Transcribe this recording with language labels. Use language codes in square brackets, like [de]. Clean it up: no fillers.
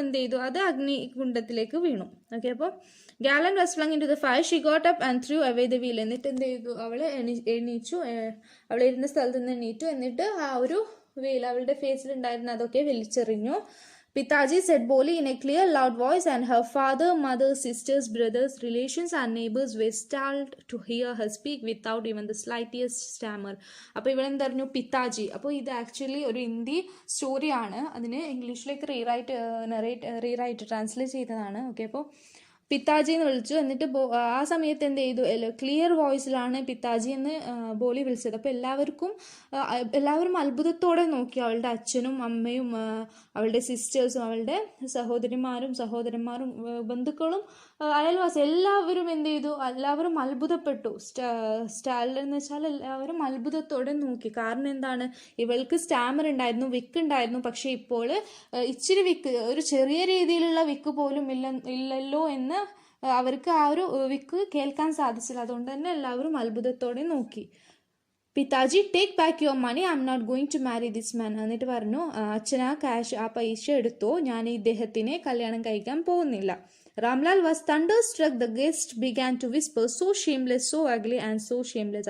[ml] എന്ത് ചെയ്തു, അത് അഗ്നികുണ്ഡത്തിലേക്ക് വീണു. ഓക്കെ, അപ്പോൾ [en] Gallant was flung into the fire. She got up and threw away the wheel. [ml] എന്നിട്ട് എന്ത് ചെയ്തു, അവള് എണീച്ചു, അവൾ ഇരുന്ന സ്ഥലത്ത് നിന്ന് എണീറ്റു. എന്നിട്ട് ആ ഒരു വീൽ, അവളുടെ ഫേസിൽ ഉണ്ടായിരുന്ന അതൊക്കെ വലിച്ചെറിഞ്ഞു. [en] Pitaji said Boli in a clear, loud voice, and her father, mother, sisters, brothers, relations, and neighbors were startled to hear her speak without even the slightest stammer. [ml] അപ്പോൾ ഇവിടെ എന്തായിരുന്നു, പിതാജി. അപ്പോൾ ഇത് ആക്ച്വലി ഒരു ഹിന്ദി സ്റ്റോറിയാണ്, അതിന് ഇംഗ്ലീഷിലേക്ക് റീറൈറ്റ് ട്രാൻസ്ലേറ്റ് ചെയ്തതാണ്. ഓക്കെ, അപ്പോൾ പിതാജി എന്ന് വിളിച്ചു. എന്നിട്ട് ആ സമയത്ത് എന്ത് ചെയ്തു, ക്ലിയർ വോയിസിലാണ് പിതാജി എന്ന് ബോലി വിളിച്ചത്. അപ്പോൾ എല്ലാവരും അത്ഭുതത്തോടെ നോക്കി. അവളുടെ അച്ഛനും അമ്മയും അവളുടെ സിസ്റ്റേഴ്സും അവളുടെ സഹോദരന്മാരും ബന്ധുക്കളും അയൽവാസി എല്ലാവരും എന്ത് ചെയ്തു, എല്ലാവരും അത്ഭുതപ്പെട്ടു. സ്റ്റാലർ എന്ന് വെച്ചാൽ എല്ലാവരും അത്ഭുതത്തോടെ നോക്കി. കാരണം എന്താണ്, ഇവൾക്ക് സ്റ്റാമർ ഉണ്ടായിരുന്നു, വിക്ക് ഉണ്ടായിരുന്നു, പക്ഷെ ഇപ്പോൾ ഇച്ചിരി വിക്ക്, ഒരു ചെറിയ രീതിയിലുള്ള വിക്ക് പോലും ഇല്ലല്ലോ എന്ന് അവർക്ക് ആ ഒരു വിക്ക് കേൾക്കാൻ സാധിച്ചില്ല. അതുകൊണ്ട് തന്നെ എല്ലാവരും അത്ഭുതത്തോടെ നോക്കി. [en] Pitaji, take back your money, I am not going to marry this man. [ml] എന്നിട്ട് പറഞ്ഞു, അച്ഛൻ ആ പൈസ എടുത്തോ, ഞാൻ ഇദ്ദേഹത്തിനെ കല്യാണം കഴിക്കാൻ പോകുന്നില്ല. [en] Ramlal was thunderstruck. The guest began to whisper, so shameless, so ugly and so shameless.